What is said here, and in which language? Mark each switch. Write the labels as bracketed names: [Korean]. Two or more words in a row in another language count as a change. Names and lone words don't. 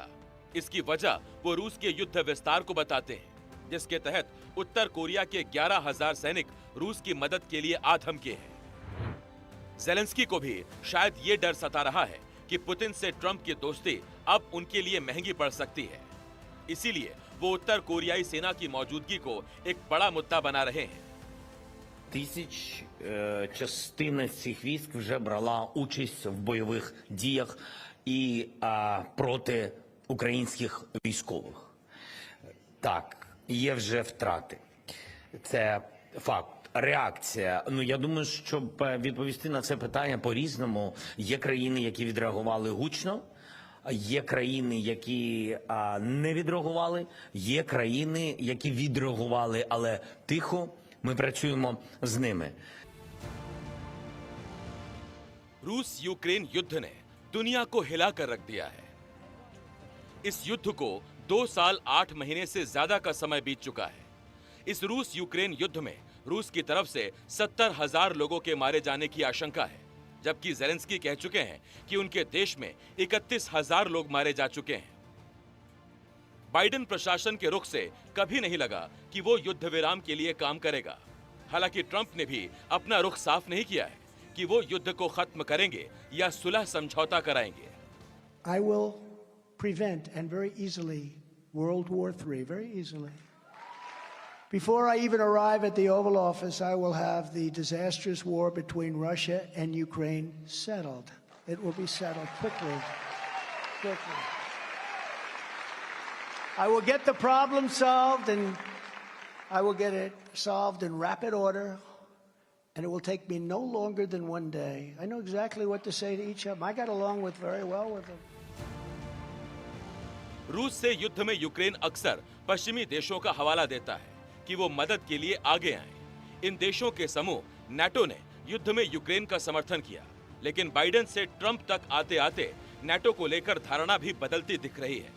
[Hindi] इसकी वजह वो रूस के युद्ध विस्तार को बताते हैं, जिसके तहत उत्तर कोरिया के 11,000 सैनिक रूस की मदद के लिए आ धमके हैं। ज़ेलेंस्की को भी शायद ये डर सता रहा है कि पुतिन से ट्रंप की दोस्ती अब उनके लिए महंगी पड़ सकती है। इसीलिए वो उत्तर कोरियाई सेना की मौजूदगी को एक बड़ा मुद्दा बना रहे हैं। [Ukrainian] Частина цих військ вже брала участь в бойових діях і проти українських військових. Так, є вже втрати. Це факт. Реакція. Я думаю, щоб відповісти на це питання по-різному, є країни, які відреагували гучно, є країни, які не відреагували, є країни, які відреагували, але тихо. Ми працюємо з ними. [Hindi] रूस यूक्रेन युद्ध ने दुनिया को हिला कर रख दिया है। इस युद्ध को 2 साल 8 महीने से ज्यादा का समय बीत चुका है। इस रूस यूक्रेन युद्ध में रूस की तरफ से 70,000 लोगों के मारे जाने की आशंका है, जबकि ज़ेलेंस्की कह चुके हैं कि उनके देश में 31,000 लोग मारे जा चुके हैं। बाइडेन प्रशासन के रुख से कभी नहीं लगा कि वो युद्ध विराम के लिए काम करेगा। हालांकि ट्रंप ने भी अपना रुख साफ नहीं किया है कि वो युद्ध को खत्म करेंगे या सुलह समझौता कराएंगे। [English] I will prevent and very easily World War III, very easily. Before I even arrive at the Oval Office, I will have the disastrous war between Russia and Ukraine settled. It will be settled quickly. Quickly. I will get the problem solved, and I will get it solved in rapid order, and it will take me no longer than one day. I know exactly what to say to each of them. I got along very well with them. [Hindi] रूस से युद्ध में यूक्रेन अक्सर पश्चिमी देशों का हवाला देता है कि वो मदद के लिए आगे आएं। इन देशों के समूह नाटो ने युद्ध में यूक्रेन का समर्थन किया, लेकिन बाइडेन से ट्रंप तक आते आते नाटो को लेकर धारणा भी बदलती दिख रही है।